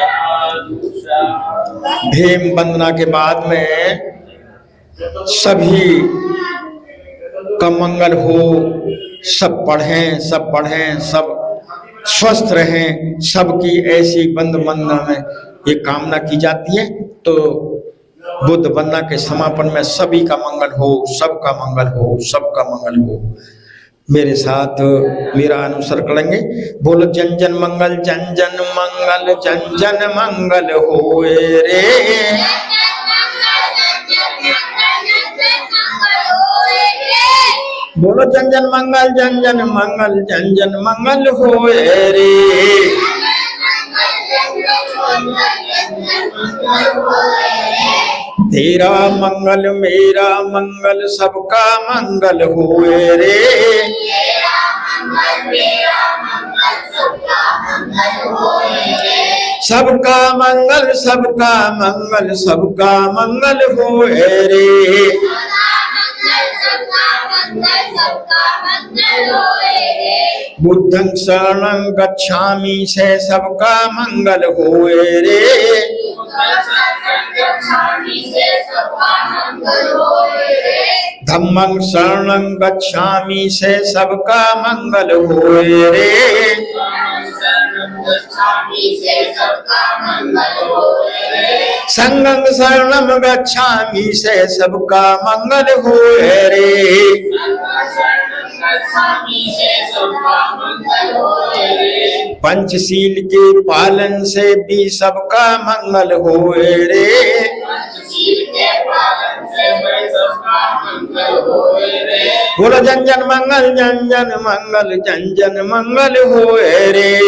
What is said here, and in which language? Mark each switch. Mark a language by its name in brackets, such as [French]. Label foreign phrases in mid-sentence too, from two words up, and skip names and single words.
[Hindi] भीम वंदना के बाद में सभी का मंगल हो, सब पढ़ें सब स्वस्थ रहें, सबकी ऐसी बंद वंदना में ये कामना की जाती है। तो बुद्ध वंदना के समापन में सभी का मंगल हो, सबका मंगल हो, सबका मंगल हो। मेरे साथ मेरा अनुसर करेंगे। बोल जन जन मंगल जन जन मंगल जन जन मंगल होए रे। बोलो जन जन मंगल जन जन मंगल जन जन मंगल होए रे। तेरा मंगल मेरा मंगल सबका मंगल होए रे। सबका मंगल सबका मंगल सबका मंगल होए रे। [Pali] बुद्धं शरणं गच्छामि [Hindi] से सबका मंगल होए रे। [Pali] धम्मं शरणं गच्छामि [Hindi] से सबका मंगल होए रे। [Pali] संघं शरणं गच्छामि [Hindi] से सबका मंगल होए रे। पंचशील के पालन से भी सबका मंगल होए रे। बोलो जन जन मंगल जन जन मंगल जन जन मंगल होए रे।